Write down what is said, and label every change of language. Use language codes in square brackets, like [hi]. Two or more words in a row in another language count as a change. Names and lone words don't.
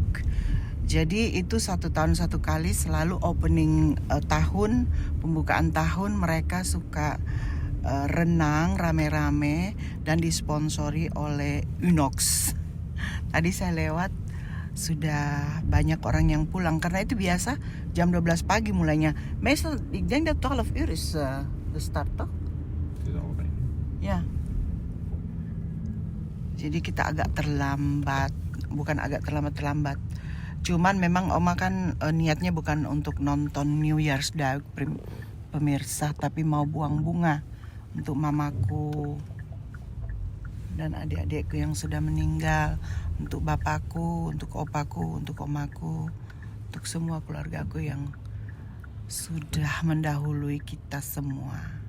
[id] Jadi itu 1 tahun 1 kali, selalu opening tahun, pembukaan tahun mereka suka renang rame-rame dan disponsori oleh Unox. Tadi saya lewat sudah banyak orang yang pulang karena itu biasa jam 12 pagi mulainya. [nl] Meestal, ik denk dat 12 uur is de start toch? [id] Ya. Jadi kita agak terlambat, bukan agak terlambat. Cuman memang Oma kan niatnya bukan untuk nonton New Year's Day pemirsa, tapi mau buang bunga untuk mamaku dan adik-adikku yang sudah meninggal, untuk bapakku, untuk opaku, untuk omaku, untuk semua keluargaku yang sudah mendahului kita semua.